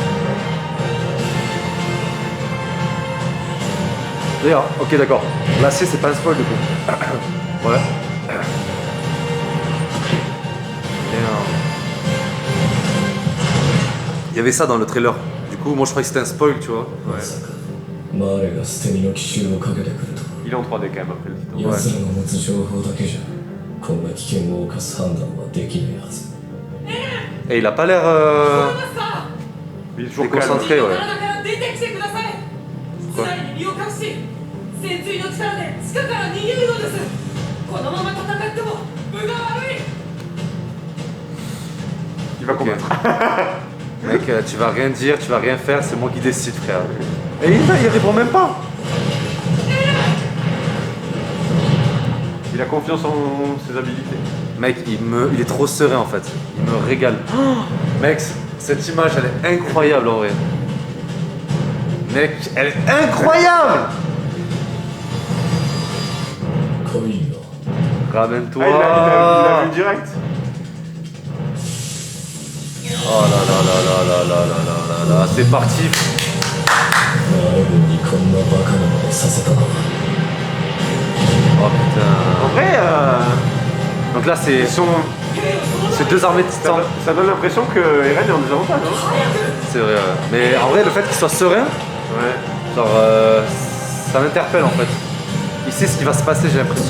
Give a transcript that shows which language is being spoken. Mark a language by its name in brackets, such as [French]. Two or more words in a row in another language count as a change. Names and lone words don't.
[French] D'ailleurs, ok, d'accord. L'acier, c'est pas un spoil du coup. Ouais. Il y avait ça dans le trailer. Du coup, moi je croyais que c'était un spoil, tu vois. [Japanese] まさかマーレが捨て身の奇襲をかけてくるとは [French] Il est en 3D quand même après le titre. [Japanese] 奴らの持つ情報だけじゃこんな危険を冒す判断はできないはず [French] Et il a pas l'air Il est toujours calme. déconcentré, ouais. [Japanese] 体から出てきてください室内に身を隠し潜水の力で地下から逃げるのですこのまま戦っても分が悪い [French] Il va combattre. Mec, tu vas rien dire, tu vas rien faire, c'est moi qui décide, frère. Et il répond même pas. Il a confiance en ses habilités. Mec, il est trop serein en fait. Il me régale. Oh, mec, cette image, elle est incroyable en vrai. Mec, elle est incroyable. [Japanese] 来いよ [French] Ramène-toi. Ah, il l'a vu direct. Oh là là là là là là là là là là, c'est parti. [Japanese] マーレ軍にこんなバカなまねさせたのは [French] Oh putain. En vrai, Donc là, c'est deux armées de titans. ça donne l'impression que Eren est en désavantage. Hein. C'est vrai, ouais. Mais en vrai, le fait qu'il soit serein, Ouais. genre, ça m'interpelle en fait. Il sait ce qui va se passer, j'ai l'impression.